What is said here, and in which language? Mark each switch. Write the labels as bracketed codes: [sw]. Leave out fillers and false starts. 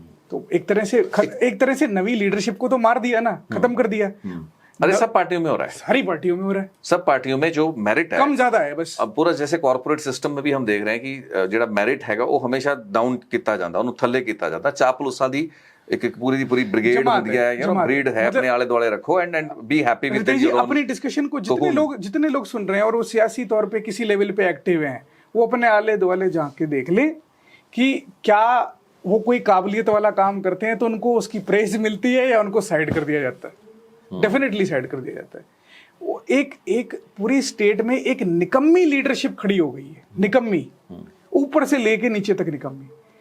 [hi] तो एक तरह से नवी लीडरशिप को तो मार दिया ना, खत्म कर दिया। अरे सब पार्टियों में हो रहा है, सारी पार्टियों में हो रहा है, सब पार्टियों में जो मेरिट है कम ज्यादा है बस। अब पूरा जैसे कॉर्पोरेट सिस्टम में भी हम देख रहे हैं कि [pa] ਜਿਹੜਾ ਮੈਰਿਟ ਹੈਗਾ ਉਹ ਹਮੇਸ਼ਾ ਡਾਊਨ ਕੀਤਾ ਜਾਂਦਾ, ਉਹਨੂੰ ਥੱਲੇ ਕੀਤਾ ਜਾਂਦਾ। ਚਾਪਲੂਸਾਂ ਦੀ ਇੱਕ ਪੂਰੀ ਦੀ ਪੂਰੀ ਬ੍ਰਿਗੇਡ ਹੁੰਦੀ ਹੈ, ਯੂ نو ਬਰੀਡ ਹੈ, [hi] अपने आले दुआले रखो [en] And be happy with your own. [hi] अपनी डिस्कशन को जितने लोग सुन रहे हैं और वो सियासी तौर पे किसी लेवल पे एक्टिव हैं, वो अपने आले दुआले झांक के देख ले कि क्या वो कोई काबिलियत वाला काम करते हैं तो उनको उसकी प्रेज मिलती है, या उनको साइड कर दिया जाता है। डेफिनेटली साइड कर दिया जाता है। वो एक पूरी स्टेट में एक निकम्मी लीडरशिप खड़ी हो गई है, निकम्मी, ऊपर से लेके नीचे तक निकम्मी।